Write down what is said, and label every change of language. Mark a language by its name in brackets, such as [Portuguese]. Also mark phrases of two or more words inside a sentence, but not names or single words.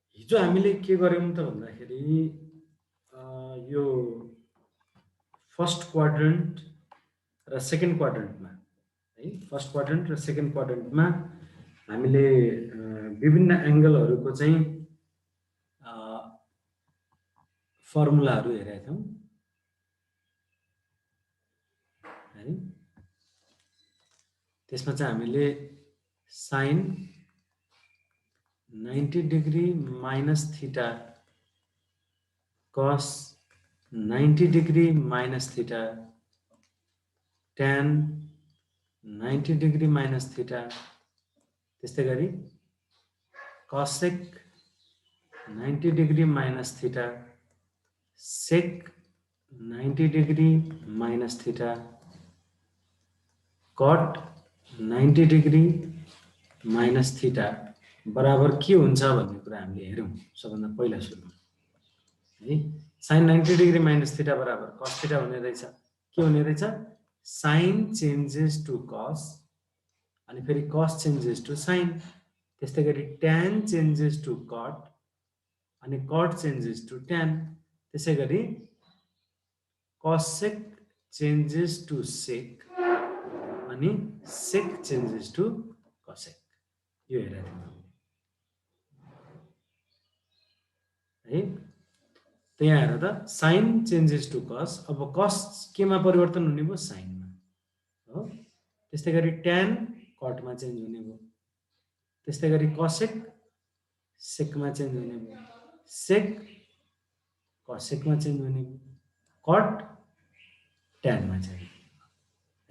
[Nepali] हिजो हामीले के गर्यौं त भन्दाखेरि यो [English] first quadrant [Nepali] र [English] second quadrantमा [Nepali] है, [English] first quadrant [Nepali] र [English] second quadrantमा [Nepali] हामीले विभिन्न एंगलहरुको चाहिँ फर्मुलाहरु हेरेका थियौं है। त्यसमा चाहिँ हामीले [English] sin 90 degree minus theta cos 90 degree minus theta tan 90 degree minus theta [Nepali] त्यस्तै गरी [English] cosec 90 degree minus theta sec 90 degree minus theta cot 90 degree minus theta [Nepali] बराबर के हुन्छ भन्ने कुरा हामीले हेरौं। सबभन्दा पहिला सुरुमा है [English] sin 90 degree minus theta [Nepali] बराबर [English] cos theta [Nepali] हुने रहेछ। के हुने रहेछ? [English] sin changes to cos [Nepali] अनि फेरि [English] cos changes to sin, [Nepali] त्यस्तै गरी [English] tan changes to cot अनि cot changes to tan, [Nepali] त्यसै गरी [English] cosec changes to sec अनि sec changes to cosec। [Nepali] यो हेरेर है त यहाँ हेर त [English] sin changes to cos, [Nepali] अब cos केमा परिवर्तन हुने भयो? sin मा हो। त्यस्तै गरी tan cot मा चेन्ज हुने भयो, त्यस्तै गरी cosec sec मा चेन्ज हुने भयो, sec cosec मा चेन्ज हुने भयो, cot tan मा चेन्ज है।